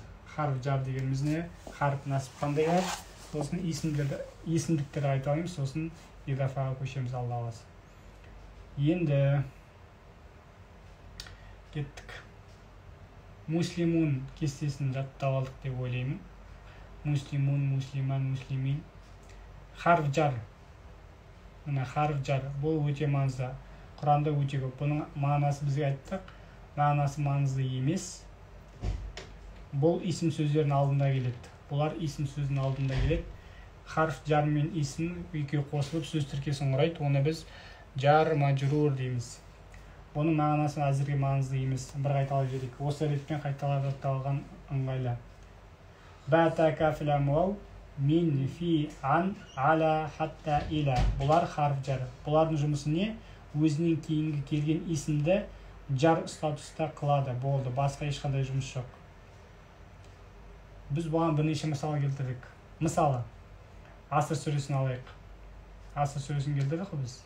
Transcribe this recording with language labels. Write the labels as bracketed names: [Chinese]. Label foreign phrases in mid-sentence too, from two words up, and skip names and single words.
[Arabic] حرف جر [Kazakh] дегеніміз не? [Arabic] حرف نصب [Kazakh] қандай бар? Сосын есімдіктер қайталаймыз. Сосын идафаға көшеміз Алла қаласа. Енді кеттік. Муслимун кестесін жаттап алдық деп ойлаймын. [Arabic] مسلمون، مسلمان، مسلمين. حرف جر. [Kazakh] Мына [Arabic] حرف جر. [Kazakh] Бұл өте маңызды. Құранда өте көп. Бұның мағынасы бізге айттық. Мағынасы маңызды емес. Бұл исім сөздердің алдында келеді. Бұлар исім сөздің алдында келеді. [Arabic] حرف جر [Kazakh] мен исім екеуі қосылып сөз тіркесін құрайды. Оны біз [Arabic] جار مجرور [Kazakh] дейміз. Бұның мағынасы әзірге маңызды емес. Бір қайталап жіберейік. Осы ретпен қайталап жатталған ыңғайлы. [Arabic] بتا كافل اموال من في عن على حتى إلى. [Kazakh] Бұлар [Arabic] حرف جر. [Kazakh] Бұлардың жұмысы не? Өзінен кейінгі келген исімді жар статуста қылады. Болды. Басқа ешқандай жұмыс жоқ. Біз бұған бірнеше мысал келтірдік. Мысалы, Аср сүресін алайық. Аср сүресін келтірдік қой біз.